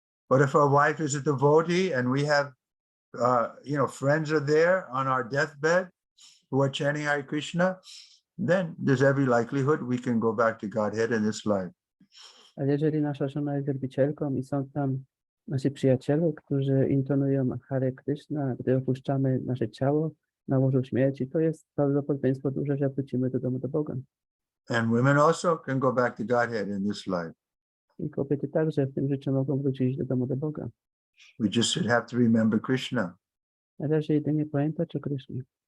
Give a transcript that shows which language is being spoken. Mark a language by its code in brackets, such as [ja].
[en] But if our wife is a devotee and we have, friends are there on our deathbed who are chanting Hare Krishna, then there's every likelihood we can go back to Godhead in this life. [pl] Ale jeżeli nasza żona jest wielbicielką i są tam nasi przyjaciele, którzy intonują Hare Krishna, gdy opuszczamy nasze ciało na łożu śmierci, to jest prawdopodobieństwo duże, że wrócimy do domu do Boga. [en] And women also can go back to Godhead in this life. [pl] I kobiety także w tym życiu mogą wrócić do domu do Boga. [en] We just should have to remember Krishna. [pl] Należy jedynie pamiętać o Krysznie.